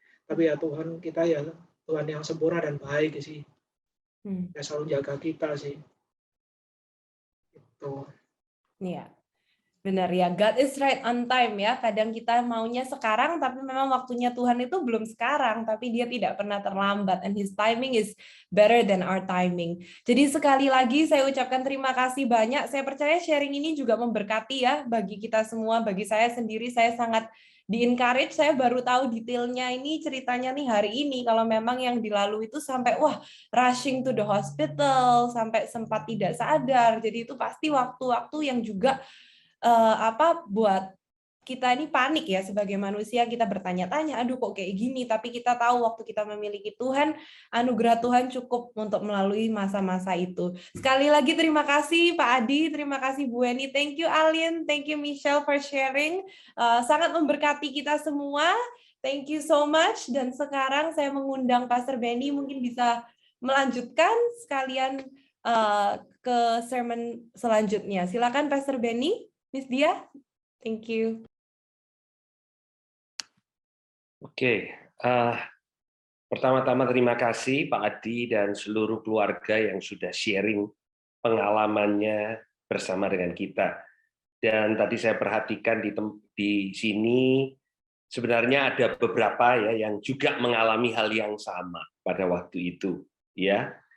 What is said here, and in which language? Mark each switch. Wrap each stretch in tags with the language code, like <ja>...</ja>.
<id>Tapi ya Tuhan kita ya Tuhan yang sempurna dan baik sih, ya selalu jaga kita sih. Gitu. Iya. Benar ya,</id> <en>God is right on time</en> <id>ya. Kadang kita maunya sekarang, tapi memang waktunya Tuhan itu belum sekarang, tapi Dia tidak pernah terlambat.</id> <en>And His timing is better than our timing.</en> <id>Jadi sekali lagi saya ucapkan terima kasih banyak. Saya percaya sharing ini juga memberkati ya bagi kita semua. Bagi saya sendiri, saya sangat di-encourage. Saya baru tahu detailnya ini, ceritanya nih hari ini. Kalau memang yang dilalui itu sampai</id> <en>rushing to the hospital,</en> <id>sampai sempat tidak sadar. Jadi itu pasti waktu-waktu yang juga buat kita ini panik ya sebagai manusia, kita bertanya-tanya, aduh kok kayak gini, tapi kita tahu waktu kita memiliki Tuhan, anugerah Tuhan cukup untuk melalui masa-masa itu. Sekali lagi terima kasih Pak Adi, terima kasih Bu Weni,</id> <en>thank you Alien, thank you Michelle for sharing,</en> <id>sangat memberkati kita semua,</id> <en>thank you so much.</en> <id>Dan sekarang saya mengundang Pastor Benny mungkin bisa melanjutkan sekalian ke sermon selanjutnya. Silakan Pastor Benny, Miss Dia,</id> <en>thank you.</en> <id>Oke, pertama-tama terima kasih Pak Adi dan seluruh keluarga yang sudah sharing pengalamannya bersama dengan kita. Dan tadi saya perhatikan di sini sebenarnya ada beberapa ya yang juga mengalami hal yang sama pada waktu itu, ya.</id>